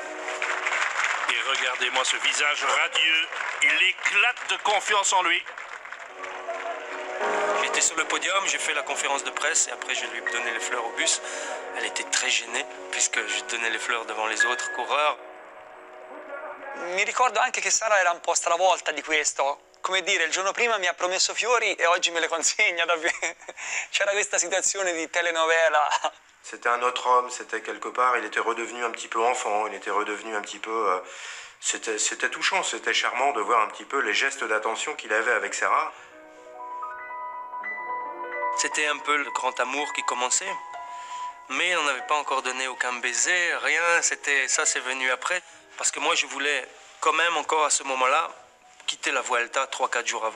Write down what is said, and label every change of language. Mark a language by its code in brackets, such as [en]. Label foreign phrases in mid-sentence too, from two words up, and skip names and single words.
[fr] Et regardez-moi ce visage radieux, il éclate de confiance en lui. J'étais sur le podium, j'ai fait la conférence de presse et après je lui ai donné les fleurs au bus. Elle était très gênée puisque je donnais les fleurs devant les autres coureurs. [it] Mi ricordo anche che Sara era un po' stravolta di questo. Come dire, il giorno prima mi ha promesso fiori e oggi me le consegna. C'era questa situazione di telenovela. [fr] C'était un autre homme, c'était quelque part, il était redevenu un petit peu enfant, il était redevenu un petit peu... C'était touchant, c'était charmant de voir un petit peu les gestes d'attention qu'il avait avec Sarah. C'était un peu le grand amour qui commençait, mais on n'avait pas encore donné aucun baiser, rien, ça c'est venu après, parce que moi je voulais quand même encore à ce moment-là quitter la Vuelta 3-4 jours avant.